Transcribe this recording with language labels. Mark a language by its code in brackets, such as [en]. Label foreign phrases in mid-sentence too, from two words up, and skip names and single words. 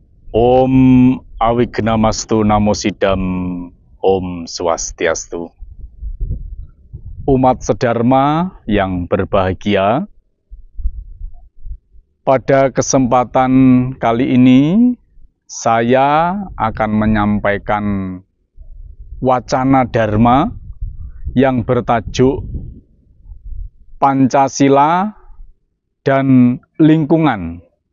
[sa] Om Awignamastu Namo Sidam. Om Swastiastu. [id] Umat sedharma yang berbahagia, pada kesempatan kali ini saya akan menyampaikan wacana dharma yang bertajuk Pancasila dan Lingkungan.